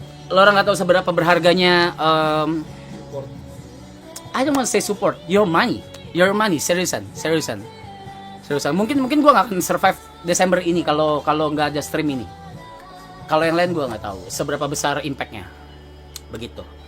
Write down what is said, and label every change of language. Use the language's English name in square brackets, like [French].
[Indonesian] Lo orang nggak tahu seberapa berharganya. [English] I don't want to say support, your money, seriusan. [Indonesian] Mungkin gua nggak akan survive Desember ini kalau nggak ada stream ini. Kalau yang lain gua nggak tahu seberapa besar impactnya. Begitu.